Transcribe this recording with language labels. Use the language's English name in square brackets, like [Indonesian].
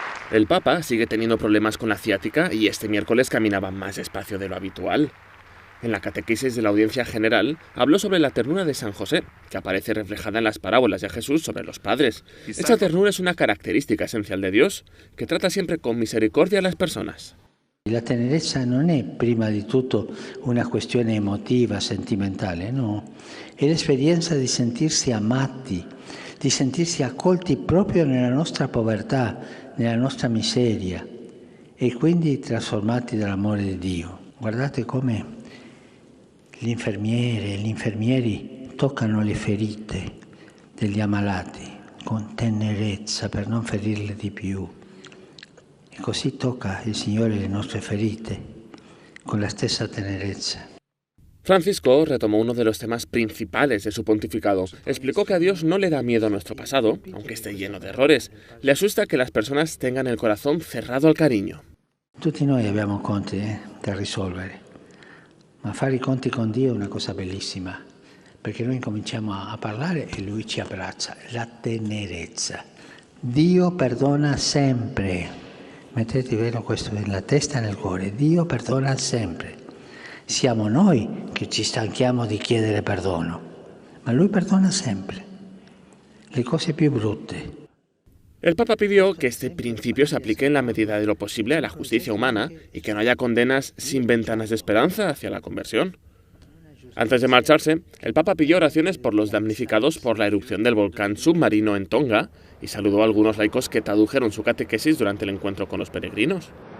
[Spanish] El Papa sigue teniendo problemas con la ciática y este miércoles caminaba más despacio de lo habitual. En la catequesis de la audiencia general habló sobre la ternura de San José, que aparece reflejada en las parábolas de Jesús sobre los padres. Esta ternura es una característica esencial de Dios, que trata siempre con misericordia a las personas. [Italian] La tenerezza non è prima di tutto una questione emotiva, sentimentale, no. È l'esperienza di sentirsi amati, di sentirsi accolti proprio nella nostra povertà, nella nostra miseria e quindi trasformati dall'amore di Dio. Guardate come l'infermiere e gli infermieri toccano le ferite degli ammalati con tenerezza per non ferirle di più. E così tocca il Signore le nostre ferite con la stessa tenerezza. [Spanish] Francisco retomó uno de los temas principales de su pontificado. Explicó que a Dios no le da miedo a nuestro pasado, aunque esté lleno de errores. Le asusta que las personas tengan el corazón cerrado al cariño. [Italian] Tutti noi abbiamo conti da risolvere, ma fare i conti con Dio è una cosa bellissima, perché noi cominciamo a parlare e Lui ci abbraccia. La tenerezza. Dio perdona sempre. Mettete bene questo nella testa e nel cuore. Dio perdona sempre. Siamo noi che ci stanchiamo di chiedere perdono, ma Lui perdona sempre. Le cose più brutte. [Spanish] El Papa pidió que este principio se aplique en la medida de lo posible a la justicia humana y que no haya condenas sin ventanas de esperanza hacia la conversión. Antes de marcharse, el Papa pidió oraciones por los damnificados por la erupción del volcán submarino en Tonga y saludó a algunos laicos que tradujeron su catequesis durante el encuentro con los peregrinos.